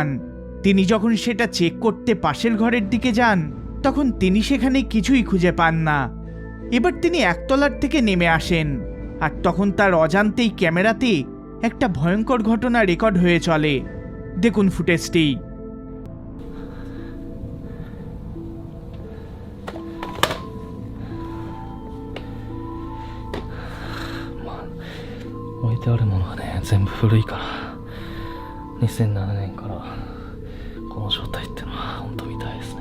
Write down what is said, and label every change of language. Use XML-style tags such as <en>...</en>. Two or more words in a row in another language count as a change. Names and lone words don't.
<bn>তিনি যখন সেটা চেক করতে পাশের ঘরের দিকে যান, তখন তিনি সেখানে কিছুই খুঁজে পান না। এবার তিনি একতলার থেকে নেমে আসেন, আর তখন তার অজান্তেই ক্যামেরাতে একটা ভয়ঙ্কর ঘটনা রেকর্ড হয়ে চলে। দেখুন ফুটেজটি।</bn> <ja>置いてあるものはね、全部古いから2007年からこの状態ってのは本当みたいですね。</ja>